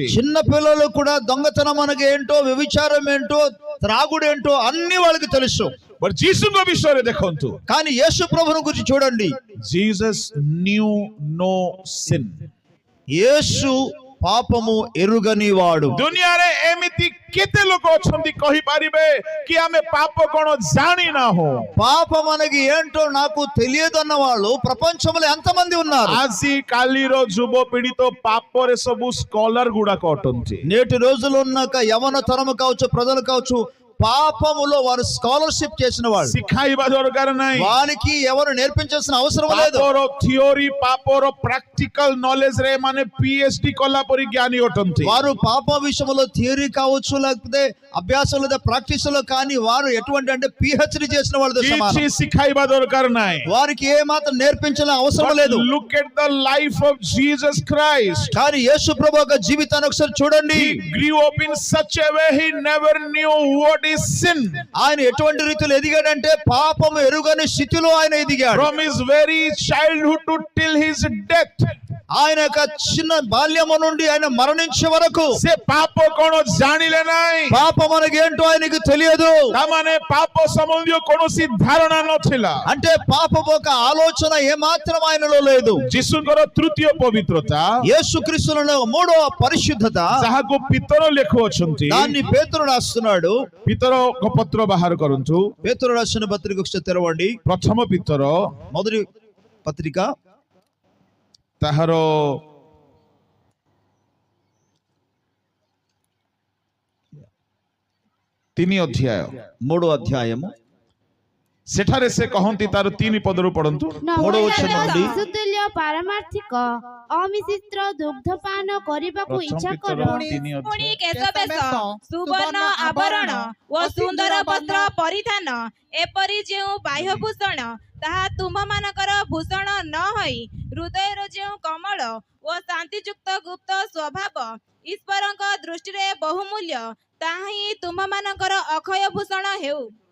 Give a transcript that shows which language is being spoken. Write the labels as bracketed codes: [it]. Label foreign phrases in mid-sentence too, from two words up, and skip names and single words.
[te] చిన్న పిల్లలు కూడా దొంగతనం అనగా ఏంటో, వ్యభిచారం ఏంటో, త్రాగుడేంటో అన్ని వాళ్ళకి తెలుసు. [or] బట్ ଯୀଶୁଙ୍କ ବିଷୟରେ ଦେଖନ୍ତୁ, [te] కానీ యేసు ప్రభువుని గురించి చూడండి. [en] Jesus knew no sin। [te] యేసు పాపము ఎరుగని వాడు. [or] ଦୁନିଆରେ ଏମିତି କେତେ ଲୋକ ଅଛନ୍ତି କହିପାରିବେ କି ଆମେ ପାପ କଣ ଜାଣିନାହୁ? [te] పాపం అనగా ఏంటో నాకు తెలియదన్న వాళ్ళు ప్రపంచంలో ఎంతమంది ఉన్నారు? [or] ଆଜି କାଲିର ଯୁବପିଢି ତ ପାପରେ ସବୁ ସ୍କଲାର ଗୁଡାକ ଅଟନ୍ତି। [te] నేటి రోజుల్లో ఉన్న యవన తరము కావచ్చు, ప్రజలు కావచ్చు, పాపములో వారు స్కాలర్షిప్ చేసిన వాళ్ళు. [or] ଶିଖାଇବା ଦରକାର ନାହିଁ। [te] వారికి ఎవరు నేర్పించాల్సిన అవసరం లేదు. [or] ପାପର ଥିଓରି, ପାପର [en] practical knowledge [or] ରେ ମାନେ PhD କଲା ପରି ଜ୍ଞାନୀ ଅଟନ୍ତି। [te] వారు పాప విషయంలో థియరీ కావచ్చు, లేకపోతే అభ్యాసం లేదా ప్రాక్టీస్ లో, కానీ వారు ఎటువంటి అంటే PhD చేసిన వాళ్ళతో [or] କିଛି [te] సమానం. [or] ଶିଖାଇବା ଦରକାର ନାହିଁ। [te] వారికి ఏ మాత్రం నేర్పించాల్సిన అవసరం లేదు. [en] Look at the life of Jesus Christ. [te] కానీ యేసు ప్రభు యొక్క జీవితాన్ని ఒకసారి చూడండి. [en] He grew up in such a way he never knew what is sin. [te] ఆయన ఎటువంటి రీతిలో ఎదిగాడంటే పాపం ఎరుగని స్థితిలో ఆయన ఎదిగాడు. [en] From his very childhood to till his death. [te] ఆయన యొక్క చిన్న బాల్యము నుండి ఆయన మరణించే వరకు [or] ସେ ପାପ କଣ ଜାଣିଲେ ନାହିଁ। [te] పాపం అనగా ఏంటో ఆయనకు తెలియదు. [or] ତାମାନେ ପାପ ସମ୍ବନ୍ଧୀୟ କୌଣସି ଧାରଣା ନଥିଲା। [te] అంటే పాపం ఒక ఆలోచన ఏమాత్రం ఆయనలో లేదు. [or] ଯୀଶୁଙ୍କର ତୃତୀୟ ପବିତ୍ରତା, [te] యేసుక్రీస్తులో మూడవ పరిశుద్ధత, [or] ଯାହାକୁ ପିତର ଲେଖୁଅଛନ୍ତି, [te] దాన్ని పేతురు రాస్తున్నాడు. [or] ପିତରଙ୍କ ପତ୍ର ବାହାର କରନ୍ତୁ। [te] పేతురు రాసిన పత్రిక ఒకసారి తెరవండి. [or] ପ୍ରଥମ ପିତର [te] మొదటి పత్రిక [or] ତାହାର ତିନି ଅଧ୍ୟାୟ [te] 3వ అధ్యాయము [or] ସେଠାରେ ସେ କହନ୍ତି ତାର 3 ପଦରୁ ପଢନ୍ତୁ। [te] మూడవ వచనం నుండి [or] ଶିଶୁତୁଲ୍ୟ ପାରମାର୍ଥିକ ଅମିଶ୍ରିତ ଦୁଗ୍ଧପାନ କରିବାକୁ ଇଚ୍ଛା କର। ପୁଣି କେଶବେଶ ସୁବର୍ଣ୍ଣ ଆବରଣ ଓ ସୁନ୍ଦର ବସ୍ତ୍ର ପରିଧାନ ଏପରି ଯେଉଁ ବାହ୍ୟଭୂଷଣ ତାହା ତୁମମାନଙ୍କର ଭୂଷଣ ନ ହୋଇ ହୃଦୟର ଯେଉଁ କମଳ ଓ ଶାନ୍ତିଯୁକ୍ତ ଗୁପ୍ତ ସ୍ୱଭାବ ଈଶ୍ୱରଙ୍କ ଦୃଷ୍ଟିରେ ବହୁମୂଲ୍ୟ ତାହା ହିଁ ତୁମମାନଙ୍କର ଅକ୍ଷୟ ଭୂଷଣ ହେଉ।